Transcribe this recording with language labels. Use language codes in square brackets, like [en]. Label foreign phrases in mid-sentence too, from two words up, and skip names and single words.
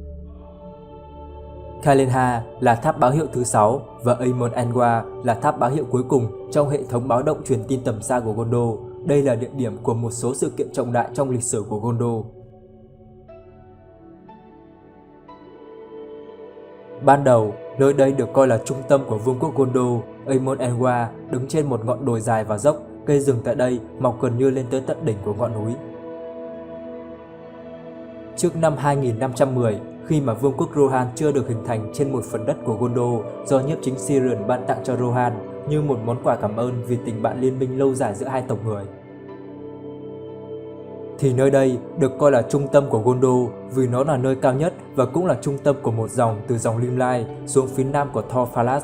[vi] Kalinha là tháp báo hiệu thứ 6 và Amon-Engwa là tháp báo hiệu cuối cùng trong hệ thống báo động truyền tin tầm xa của Gondor. Đây là địa điểm của một số sự kiện trọng đại trong lịch sử của Gondor. Ban đầu, nơi đây được coi là trung tâm của vương quốc Gondor. Amon-Engwa đứng trên một ngọn đồi dài và dốc, cây rừng tại đây mọc gần như lên tới tận đỉnh của ngọn núi. Trước năm 2510, khi mà vương quốc Rohan chưa được hình thành trên một phần đất của Gondor do nhiếp chính Cirion ban tặng cho Rohan như một món quà cảm ơn vì tình bạn liên minh lâu dài giữa hai tộc người, thì nơi đây được coi là trung tâm của Gondor vì nó là nơi cao nhất và cũng là trung tâm của một dòng từ dòng Limelight xuống phía nam của Tor Falas.